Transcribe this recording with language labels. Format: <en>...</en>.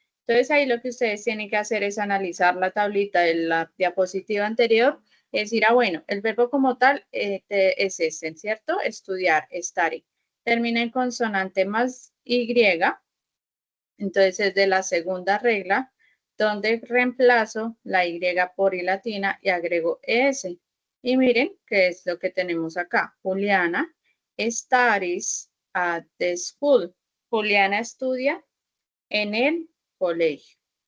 <es>Entonces ahí lo que ustedes tienen que hacer es analizar la tablita de la diapositiva anterior y decir, bueno, el verbo como tal es ese, ¿cierto? Estudiar, study. Termina en consonante más Y, entonces es de la segunda regla, donde reemplazo la Y por I latina y agrego S. Y miren qué es lo que tenemos acá.</es> <en>Juliana studies at the school.</en> <es>Juliana estudia en el colegio.</es>